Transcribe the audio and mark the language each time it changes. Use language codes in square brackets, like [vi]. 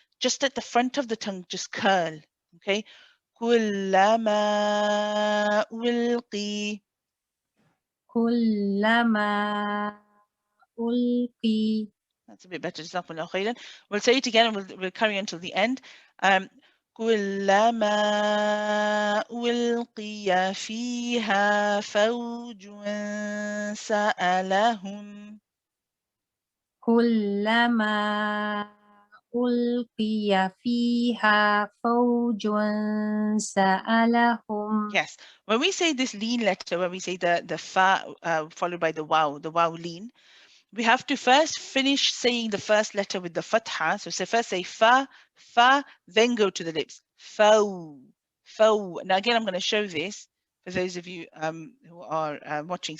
[en] Just let the front of the tongue just curl. [ar] Okay. كلما ألقي. كلما ألقي. [en] That's a bit better. Jazakumullahu khairan. We'll say it again and we'll carry on till the end. [ar] كلما ألقي فيها فوج سألهم. كلما ألقي فيها فوج سألهم. [en] Yes, when we say this lean letter, when we say the fa followed by the wow lean, we have to first finish saying the first letter with the fatha. So first say fa, then go to the lips. Fau, fau. Now again, I'm going to show this for those of you who are watching.